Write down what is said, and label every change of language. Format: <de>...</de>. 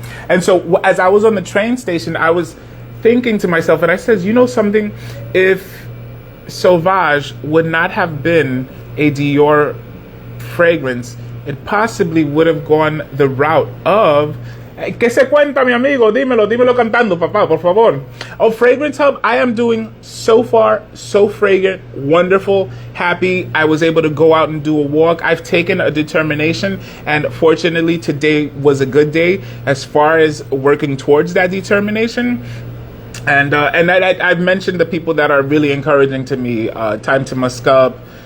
<en>And so as I was on the train station, I was thinking to myself, and I said, you know something? If Sauvage would not have been a Dior fragrance, it possibly would have gone the route of</en> <es>¿Qué se cuenta, mi amigo? Dímelo cantando, papá, por favor.</es> <en>Oh, Fragrance Hub, I am doing so far, so fragrant, wonderful, happy. I was able to go out and do a walk. I've taken a determination, and fortunately, today was a good day as far as working towards that determination. And I've mentioned the people that are really encouraging to me. Time to Musk Up.</en>